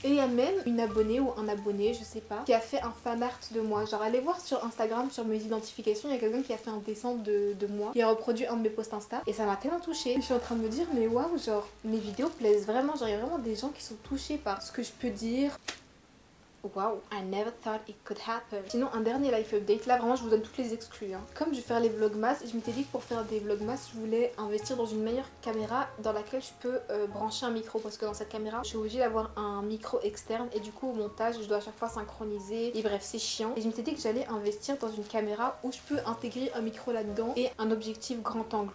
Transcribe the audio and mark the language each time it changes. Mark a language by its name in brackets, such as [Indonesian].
[French] Et il y a même une abonnée ou un abonné, je sais pas, qui a fait un fan art de moi. Genre, allez voir sur Instagram, sur mes identifications, il y a quelqu'un qui a fait un dessin de moi. Il a reproduit un de mes posts Insta et ça m'a tellement touchée. Je suis en train de me dire, mais waouh, genre, mes vidéos plaisent vraiment, genre il y a vraiment des gens qui sont touchés par ce que je peux dire. [English] Wow, I never thought it could happen. [French] Sinon, un dernier life update. Là, vraiment, je vous donne toutes les exclus. Hein. Comme je vais faire les vlogmas, je m'étais dit que pour faire des vlogmas, je voulais investir dans une meilleure caméra dans laquelle je peux brancher un micro. Parce que dans cette caméra, je suis obligée d'avoir un micro externe. Et du coup, au montage, je dois à chaque fois synchroniser. Et bref, c'est chiant. Et je m'étais dit que j'allais investir dans une caméra où je peux intégrer un micro là-dedans et un objectif grand angle.